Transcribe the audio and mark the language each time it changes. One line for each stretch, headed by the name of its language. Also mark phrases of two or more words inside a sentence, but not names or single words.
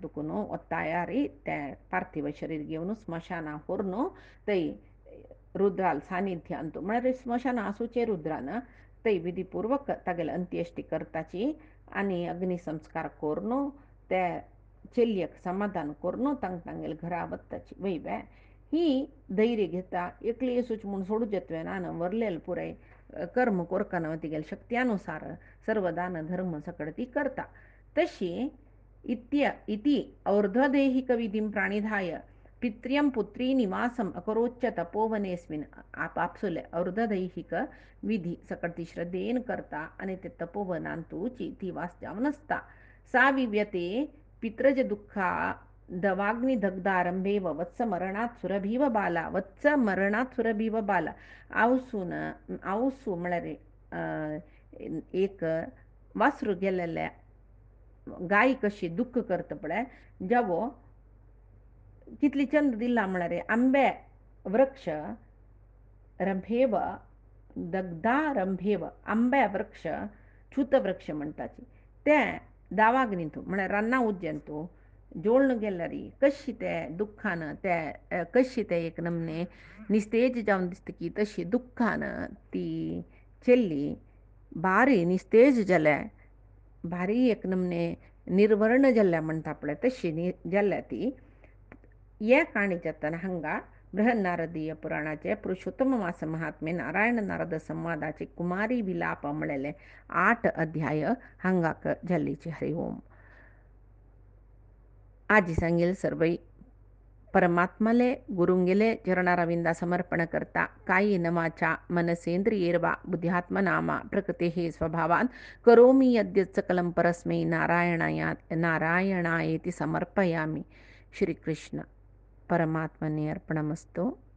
Konkani: दुखून तायारी त्या पार्थिव शरीर घेवन स्मशाना व्हरून थंय रुद्राल सानिध्यांत म्हळ्यार स्मशाना आसूचे रुद्रान थंय विधीपूर्वक तागेले अंत्येश्टी करताची आनी अग्निसंस्कार करून त्या चेल्यक समाधान करून तांगेले घरा वताची वैवे ही धैर्य घेता एकली असूच म्हूण सोडूच येतवे ना वरलेले पुराय कर्म कोरकन तिगेले शक्त्यानुसार सर्व दान धर्म सकड ती करता तशी
Sanskrit: इति और्ध्वदेहिक विधिं प्राणिधाय पित्र्यं पुत्री निवासम अकरोच्च तपोवनेस्मिन
Konkani: आपसुले अर्धदैहिक विधी सकट ती श्रद्धेन करता आणि ते तपोवनांतू ती वास जावन आसता
Sanskrit: सा विव्यते पित्रज दुःखा दवाग्नि दग्धारंभेव वत्स मरणात सुरभीव बाला
Konkani: आवसून आवसू म्हळ्यार एक वासरू गेलेल्या गाय कशी दुःख करतं पळय जेव्हा कितली चंद दिला म्हणल्यार आंबे
Sanskrit: वृक्ष रंभेव दग्धा रंभेव
Konkani: आंब्या वृक्ष च्युत वृक्ष म्हणटाची ते दावाग न्हितू म्हळ्यार रान्ना उज्जंतू जोळण गेल्यारी कशी ते दुख्खान ते कशी ते एक नमने निस्तेज जावन दिसता की तशी दुख्खान ती चेल्ली भारी निस्तेज जाल्या भारी एक नमने निर्वर्ण जाल्ल्या म्हणटा पळय तशी जाल्ल्या ती हे काणीच्यातन हांगा बृहन्नारदीय पुराणाचे पुरुषोत्तम मास महात्मे नारायण नारद संवादाचे कुमारी विलाप म्हणलेले 8 अध्याय हांगाक जाल्लीचे हरि ओम. आजी सांगेल सर्वई परमात्माले गुरुंगेले चरणारविंदा समर्पण करता
Sanskrit: कायेन वाचा मनसेंद्रियेर्वा बुद्ध्यात्मनामा प्रकृतेः स्वभावान् करोमि यद्यत् सकलं परस्मै नारायणायेति समर्पयामि. श्रीकृष्ण परमात्मने अर्पणमस्तु.